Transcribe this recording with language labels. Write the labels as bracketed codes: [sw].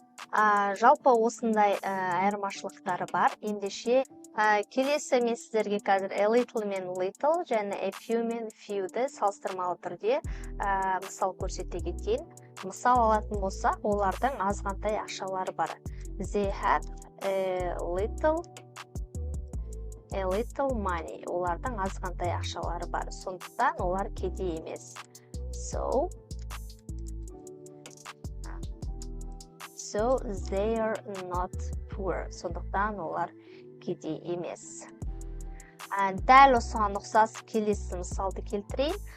[kk] Жалпы осындай айырмашылықтары бар. Ендеше келесі мен сіздерге қазір a little мен little және a few мен fewді салыстырмалы түрде мысал көрсете кетейін. Мысал алатын болсақ, олардың азғантай ақшалары бар. [en] They have a little money. [kk] Олардың азғантай ақшалары бар. Сондықтан олар кедей емес. [en] So they are not poor. [kk] Сондықтан олар кедей емес. Дәл осыған ұқсас келесі мысалды келтірейін.